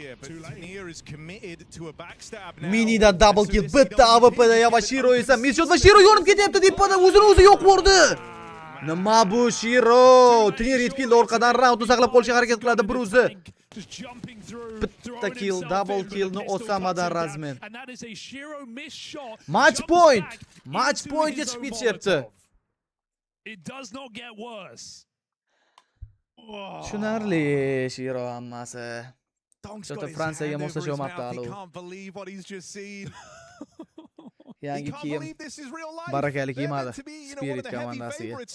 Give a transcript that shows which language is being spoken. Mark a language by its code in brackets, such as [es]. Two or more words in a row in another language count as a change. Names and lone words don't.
[uz] Minidan [en] double kill, [uz] bitta AWPda va Shiro esa Mishot va Shiro yonib ketyapti deb o'zini o'zi yo'q bo'ldi. Nima bu Shiro? Tinier yetib keldi, orqadan raundni saqlab qolishga harakat qiladi bir o'zi. Bitta kill, [en] double killni [uz] Osamadan razmen. [en] Match point. Match pointga [uz] chiqib ketyapti. Tushunarli Shiro hammasi. Shota Fransiyaga moslashyapti hali. Yangi kiyim barakali kiymadi Spirit komandasiga.